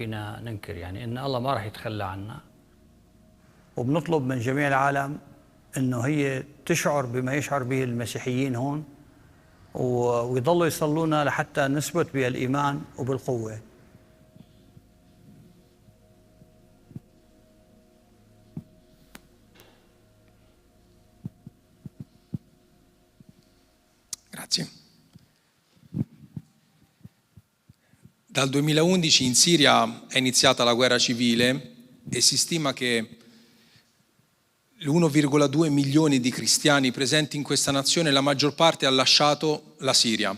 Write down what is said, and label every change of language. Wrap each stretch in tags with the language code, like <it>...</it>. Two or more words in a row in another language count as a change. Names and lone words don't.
<ar>فينا ننكر يعني إن الله ما راح يتخلى عنا، وبنطلب من جميع العالم إنه هي تشعر بما يشعر به المسيحيين هون، ويضلوا يصلونا لحتى نثبت بالإيمان وبالقوة.</ar> <it>Grazie. Dal 2011 in Siria è iniziata la guerra civile e si stima che l'1,2 milioni di cristiani presenti in questa nazione, la maggior parte ha lasciato la Siria.</it>